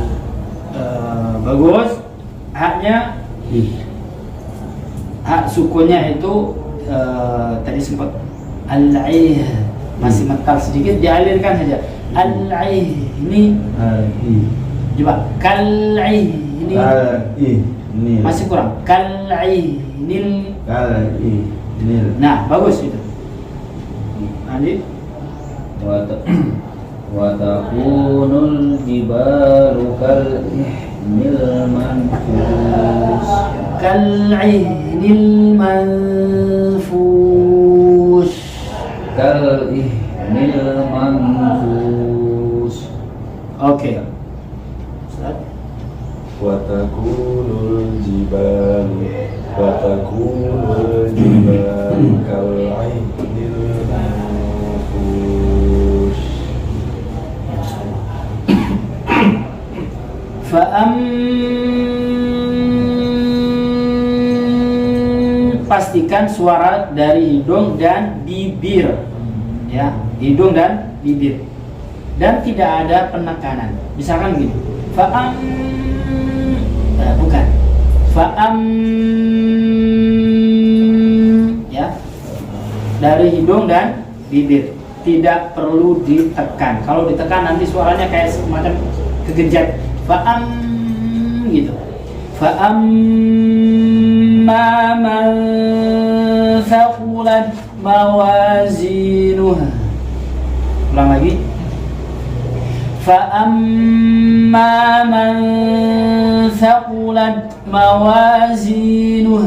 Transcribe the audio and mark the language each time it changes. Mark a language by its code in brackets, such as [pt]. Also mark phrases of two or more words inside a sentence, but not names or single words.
[id] Bagus. Haknya, hak sukunnya itu tadi sempat al-'ain. masih mental sedikit, dialirkan saja. [ar] Al-aini. Coba kal-aini. Kal-ainil. [id] Masih kurang. Kal-ainil. [ar] Kal-ainil. [id] Nah, bagus itu. Lanjut. [ar] وتكون الجبال كالعهن المنفوش. كالعهن المنفوش. كالعهن المنفوش. [id] Oke. [ar] وتكون الجبال كالعهن المنفوش. [id] Pastikan suara dari hidung dan bibir, ya, hidung dan bibir, dan tidak ada penekanan. Misalkan gini, bukan ya, dari hidung dan bibir, tidak perlu ditekan. Kalau ditekan nanti suaranya kayak semacam kegejat. Gitu. [ar] فأما من ثقلت موازينها. [id] Ulang lagi. [ar] فأما من ثقلت موازينها.